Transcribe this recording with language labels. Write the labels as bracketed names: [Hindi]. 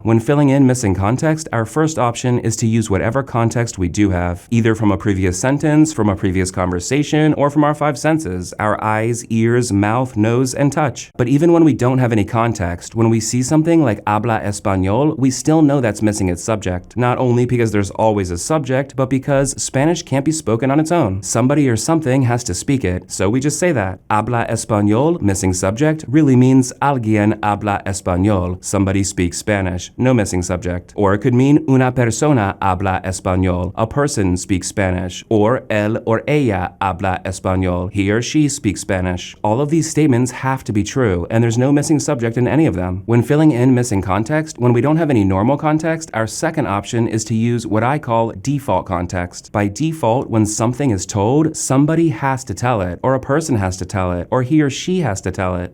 [English] When filling in missing context, our first option is to use whatever context we do have, either from a previous sentence, from a previous conversation, or from our five senses, our eyes, ears, mouth, nose, and touch. But even when we don't have any context, when we see something like [Spanish] habla español, [English] we still know that's missing its subject. Not only because there's always a subject, but because Spanish can't be spoken on its own. Somebody or something has to speak it, so we just say that. [Spanish] Habla español, [English] missing subject, really means [Spanish] alguien habla español. [English] Somebody speaks Spanish, no missing subject. Or it could mean [Spanish] una persona habla español. [English] A person speaks Spanish. [Spanish] Or él or ella habla español. [English] He or she speaks Spanish. All of these statements have to be true, and there's no missing subject in any of them. When filling in missing context, when we don't have any normal context, our second option is to use what I call default context. By default, when something is told, somebody has to tell it, or a person has to tell it, or he or she has to tell it.